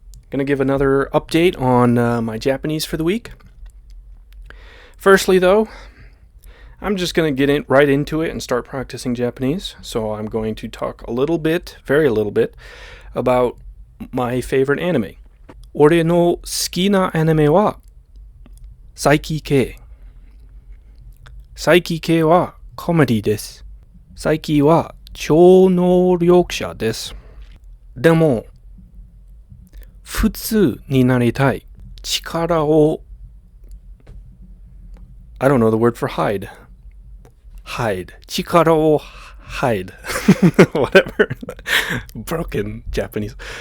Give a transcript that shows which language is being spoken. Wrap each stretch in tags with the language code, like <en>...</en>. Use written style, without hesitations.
<en>Gonna give another update on my Japanese for the week. Firstly, though, I'm just gonna right into it and start practicing Japanese. So I'm going to talk a little bit, very little bit, about my favorite anime.</en> <ja>俺の好きなアニメはサイキ系。サイキ系はコメディです。サイキは超能力者です。でも、普通になりたい。</ja> <en>力を I don't know the word for hide. Hide. 力を hide. Whatever. Broken Japanese.</en>